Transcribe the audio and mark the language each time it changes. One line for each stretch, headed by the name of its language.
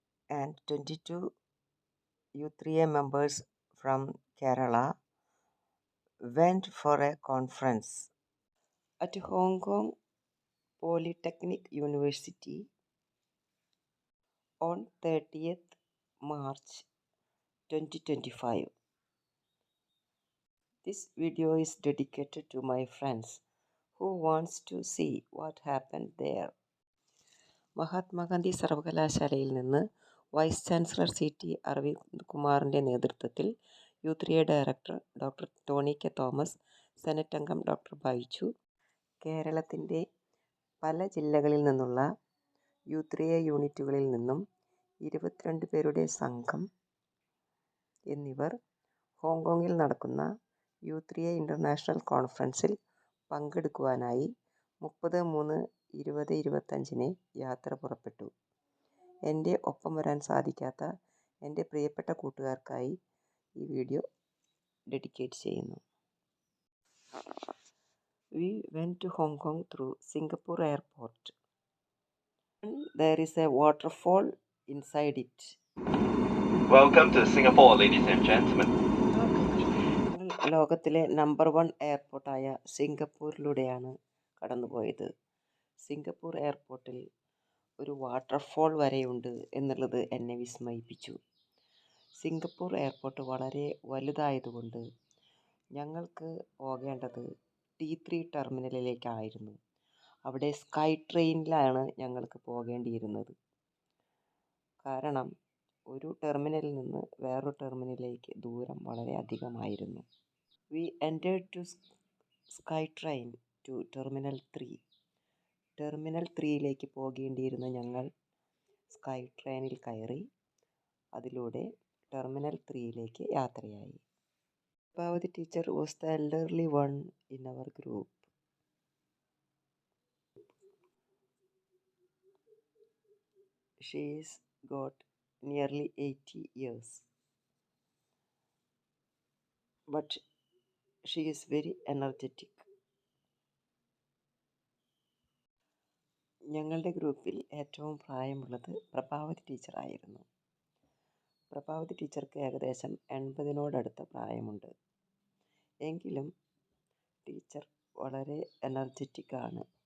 English: and 22 U3A members from Kerala went for a conference at Hong Kong Polytechnic University on 30th March 2025. This video is dedicated to my friends who wants to see what happened there.
Malayalam: Mahatma Gandhi സർവകലാശാലയിൽ നിന്ന് vice chancellor CT Aravind കുമാറിൻ്റെ നേതൃത്വത്തിൽ U3A director doctor Tony K Thomas, senate അംഗം doctor Baiju, കേരളത്തിൻ്റെ പല ജില്ലകളിൽ നിന്നുള്ള U3A യൂണിറ്റുകളിൽ നിന്നും 22 പേരുടെ സംഘം എന്നിവർ ഹോങ്കോങ്ങിൽ നടക്കുന്ന U3A ഇൻ്റർനാഷണൽ കോൺഫറൻസിൽ പങ്കെടുക്കുവാനായി 30/3/2025 യാത്ര പുറപ്പെട്ടു. എൻ്റെ ഒപ്പം വരാൻ സാധിക്കാത്ത എൻ്റെ പ്രിയപ്പെട്ട കൂട്ടുകാർക്കായി ഈ വീഡിയോ ഡെഡിക്കേറ്റ് ചെയ്യുന്നു.
English: We went to Hong Kong through Singapore airport. There is a waterfall inside it. Welcome to Singapore, ladies and gentlemen.
Malayalam: ലോകത്തിലെ നമ്പർ 1 എയർപോർട്ടായ സിംഗപ്പൂരിലൂടെയാണ് കടന്നുപോയത്. സിംഗപ്പൂർ എയർപോർട്ടിൽ ഒരു വാട്ടർഫോൾ വരെയുണ്ട് എന്നുള്ളത് എന്നെ വിസ്മയിപ്പിച്ചു. സിംഗപ്പൂർ എയർപോർട്ട് വളരെ വലുതായതുകൊണ്ട് ഞങ്ങൾക്ക് പോകേണ്ടത് T3 ടെർമിനലിലേക്കായിരുന്നു. അവിടെ സ്കൈ ട്രെയിനിലാണ് ഞങ്ങൾക്ക് പോകേണ്ടിയിരുന്നത്. കാരണം ഒരു ടെർമിനലിൽ നിന്ന് വേറൊരു ടെർമിനലിലേക്ക് ദൂരം വളരെ അധികമായിരുന്നു.
English: We entered to Sky Train to Terminal 3.
Malayalam: Terminal 3യിലേക്ക് പോകേണ്ടിയിരുന്ന ഞങ്ങൾ സ്കൈ ട്രെയിനിൽ കയറി അതിലൂടെ ടെർമിനൽ 3യിലേക്ക് യാത്രയായി.
English: Prabhavathi teacher was the elderly one in our group. She is got nearly 80 years. But she is very energetic.
Malayalam: ഞങ്ങളുടെ ഗ്രൂപ്പിൽ ഏറ്റവും പ്രായമുള്ളത് പ്രഭാവതി ടീച്ചറായിരുന്നു. പ്രഭാവതി ടീച്ചർക്ക് ഏകദേശം 80നോടടുത്ത പ്രായമുണ്ട്. എങ്കിലും ടീച്ചർ വളരെ എനർജറ്റിക്കാണ്.